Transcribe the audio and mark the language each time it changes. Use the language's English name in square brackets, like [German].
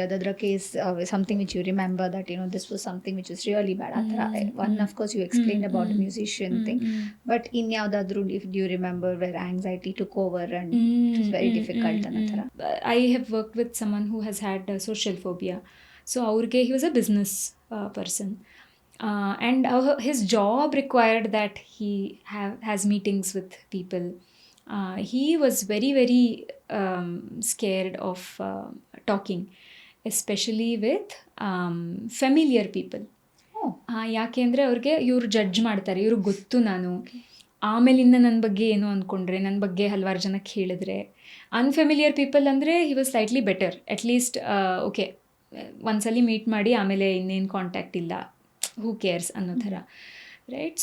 [English] ಯಾವ್ದಾದ್ರ case something which you remember that this was something which is really bad [Kannada] ಆ ಥರ? [English] one of course you explain about musician thing, but ಇನ್ಯಾವುದಾದ್ರೂ if you remember where anxiety took over and it is very difficult [Kannada] ಅನ್ನೋ ಥರ? [English] I have work with someone who has had social phobia. So ಅವ್ರಿಗೆ he was a business person, and his job required that he has meetings with people. He was very very scared of talking, especially with familiar people. [Kannada] ಯಾಕೆ ಅಂದರೆ ಅವ್ರಿಗೆ ಇವ್ರು judge ಮಾಡ್ತಾರೆ, ಇವ್ರಿಗೆ ಗೊತ್ತು ನಾನು, ಆಮೇಲಿಂದ ನನ್ನ ಬಗ್ಗೆ ಏನೋ ಅಂದ್ಕೊಂಡ್ರೆ, ನನ್ನ ಬಗ್ಗೆ ಹಲವಾರು ಜನಕ್ಕೆ ಹೇಳಿದ್ರೆ. [English] unfamiliar people [Kannada] ಅಂದರೆ [English] he was slightly better, at least okay [Kannada] ಒಂದ್ಸಲಿ ಮೀಟ್ ಮಾಡಿ ಆಮೇಲೆ ಇನ್ನೇನು ಕಾಂಟ್ಯಾಕ್ಟ್ ಇಲ್ಲ, [English] who cares [Kannada] ಅನ್ನೋ ಥರ, ರೈಟ್?